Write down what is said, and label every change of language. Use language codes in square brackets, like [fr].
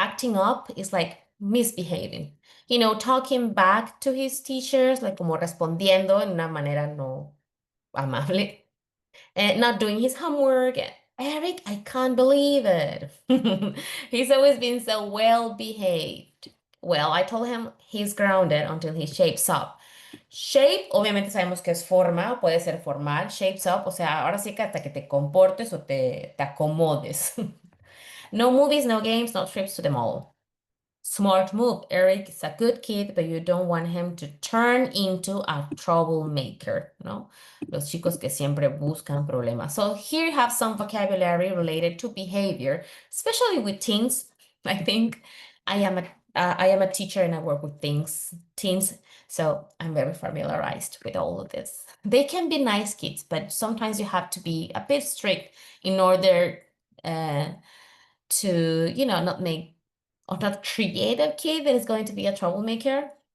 [en] Acting up is like misbehaving. Talking back to his teachers, like [es] como respondiendo en una manera no amable. [en] And not doing his homework. Eric, I can't believe it. He's always been so well behaved. Well, I told him he's grounded until he shapes up. [es] Shape, obviamente sabemos que es forma, o puede ser formal, shapes up, o sea, ahora sí que hasta que te comportes o te acomodes. [en] No movies, no games, no trips to the mall. Smart move. Eric is a good kid, but you don't want him to turn into a troublemaker, ¿no? [es] Los chicos que siempre buscan problemas. [en] So here you have some vocabulary related to behavior, especially with teens. I think I am a I am a teacher and I work with teens, so I'm very familiarized with all of this. They can be nice kids, but sometimes you have to be a bit strict in order to, not make or not create a kid that is going to be a troublemaker.